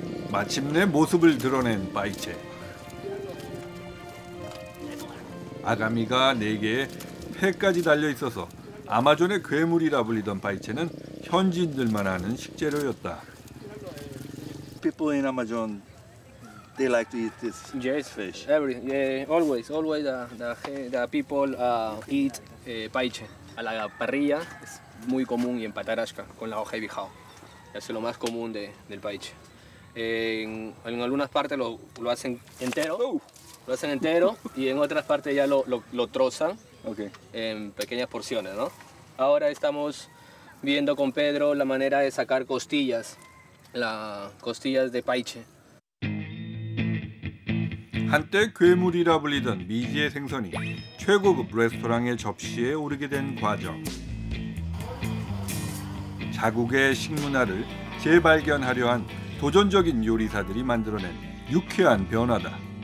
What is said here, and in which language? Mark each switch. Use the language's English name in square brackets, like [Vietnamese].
[Korean] 마침내 모습을 드러낸 파이체. 아가미가 4개에 회까지 달려 있어서 아마존의 괴물이라 불리던 파이체는 현지인들만 아는 식재료였다. [English] People in Amazon, they like to eat this Yes, fish. always the people eat paiche [Spanish] a la parrilla. Es muy común y en patarasca con la hoja de bijao. Es lo más común del paiche. En algunas partes lo hacen entero, y en otras partes ya lo trozan en pequeñas porciones, ¿no? Ahora estamos viendo con Pedro la manera de sacar costillas de paiche. [Korean] 한때 괴물이라 불리던 미지의 생선이 최고급 레스토랑의 접시에 오르게 된 과정. 자국의 식문화를 재발견하려 한 도전적인 요리사들이 만들어낸 유쾌한 변화다.